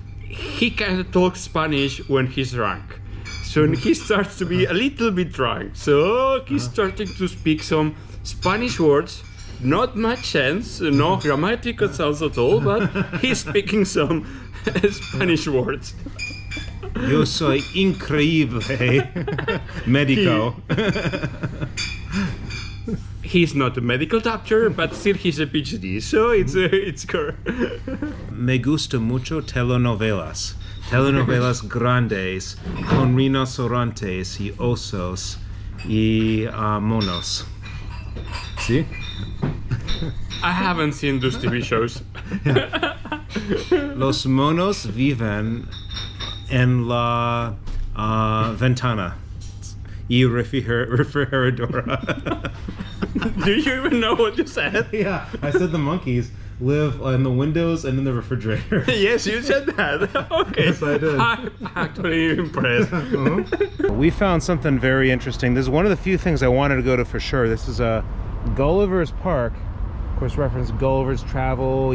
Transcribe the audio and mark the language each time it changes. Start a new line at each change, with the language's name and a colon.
English: He can talk Spanish when he's drunk. So he starts to be a little bit drunk. So he's starting to speak some Spanish words. Not much sense, no grammatical sounds at all, but he's speaking some Spanish words.
Spanish: Yo soy increíble, médico.
English: He's not a medical doctor, but still he's a PhD, so it's correct.
Spanish: Me gusta mucho telenovelas. Telenovelas grandes con rinocerontes y osos y monos.
English: See? I haven't seen those TV shows.
Spanish: Los monos viven en la ventana y refrigeradora.
English: Do you even know what you said? Yeah, I said the monkeys live in the windows and in the refrigerator. Yes, you said that. Okay. Yes, I did. I'm actually impressed. We found something very interesting. This is one of the few things I wanted to go to for sure. This is a Gulliver's Park. Of course, reference Gulliver's Travel.